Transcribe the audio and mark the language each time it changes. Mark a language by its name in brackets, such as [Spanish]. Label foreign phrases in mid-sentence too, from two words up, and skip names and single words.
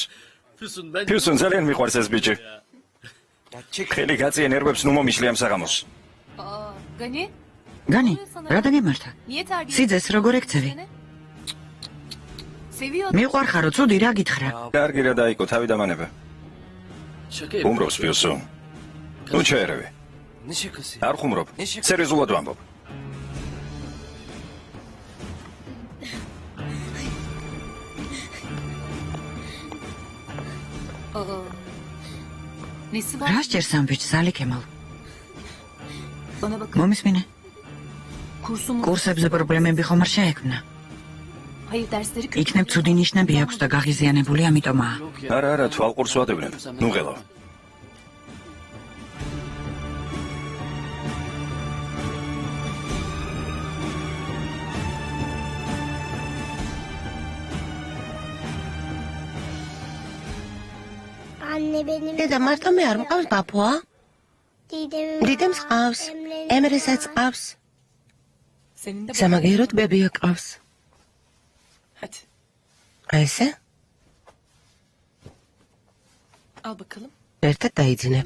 [Georgian] ფიუსუნ ძალიან მიყვარს ეს ბიჭი. ხელი გაწიე ნერვებს ნუ მომიშლი ამ საღამოს. [Turkish] Aa, Gani? [Georgian] განი, რა დაგემართა? [Turkish] Niye terbiye? [Georgian] სიძეს როგორ ეკცევი? [Turkish] Seviyor. [Georgian] მიყვარხარო, ცუდი რა გითხრა? კარგი რა დაიკო, თავი დამანება. უმრობს ფიუსუნ. ნუ ჩაერევი. არ ხუმრობ. სერიოზულად ვამბობ. Aa. [Turkish] Nesi var? [Georgian] რა სჭერს ამ ბიჭს ალიკემო? [Turkish] Bana bakın. [Georgian] მომისმინე? [Turkish] Kursumu. [Georgian] კურსებზე პრობლემები ხომ არ შეექმნა? [Turkish] Hayır dersleri kötü. [Georgian] იქნებ ცუდი ნიშნები აქვს და გაღიზიანებული ამიტომაა. არა, თვალყურს ვადევნებ. ნუ ღელავ. [Turkish] Anne benim [Georgian] დედა მარტო მე არ მყავს ბაბუა? დიდემს ყავს, ემრესაც ყავს. სამაგეროდ ბებია ყავს. აი ესე? ერთად დაიძინებთ.